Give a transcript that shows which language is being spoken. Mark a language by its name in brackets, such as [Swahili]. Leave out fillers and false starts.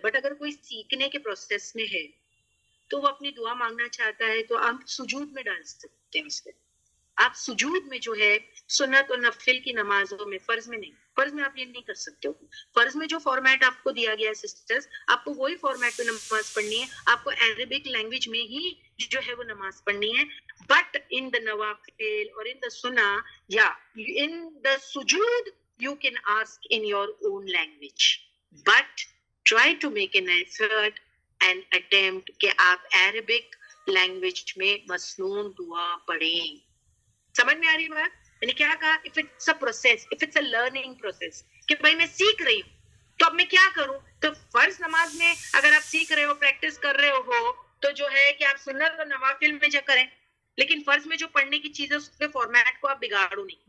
[Urdu] But اگر کوئی سیکھنے کے پروسیس میں ہے تو وہ اپنی دعا مانگنا چاہتا ہے تو آپ سجود میں ڈال سکتے ہیں اس کو. آپ سجود میں جو ہے سنت اور نفل کی نمازوں میں, فرض میں نہیں, فرض میں آپ یہ نہیں کر سکتے ہو. فرض میں جو فارمیٹ آپ کو دیا گیا ہے سسٹرز, آپ کو وہی فارمیٹ پہ نماز پڑھنی ہے. آپ کو عربک لینگویج میں ہی جو ہے وہ نماز پڑھنی ہے. [English] But in the nawafil or in the sunnah, yeah, in the sujood, you can ask in your own language. But try to make an effort and attempt [Urdu] کہ آپ Arabic language میں مسنون دعا پڑھیں. سمجھ میں آ رہی بات؟ میں نے کیا کہا؟ [English] if it's a process, if it's a learning process, [Urdu] کہ بھائی میں سیکھ رہی ہوں تو اب میں کیا کروں؟ تو فرض نماز میں اگر آپ سیکھ رہے ہو، پریکٹس کر رہے ہو، تو جو ہے کہ آپ سنت اور نوافل میں جو کریں، لیکن فرض میں جو پڑھنے کی چیزیں اس کے فارمیٹ کو آپ بگاڑو نہیں.